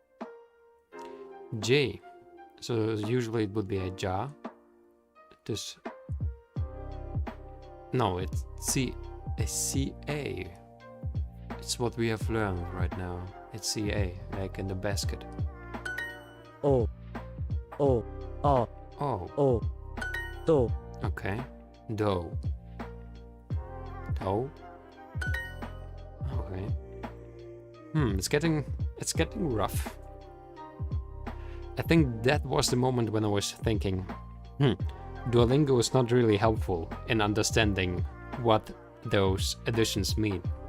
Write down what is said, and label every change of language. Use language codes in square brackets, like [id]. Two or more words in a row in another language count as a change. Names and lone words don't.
[en] J. So usually it would be a ja. This. No, it's a CA. It's what we have learned right now. It's CA, like in the basket. o, o, o, Oh, o, do, okay. Do. Do. Okay. It's getting rough. I think that was the moment when I was thinking, Duolingo is not really helpful in understanding what those additions mean.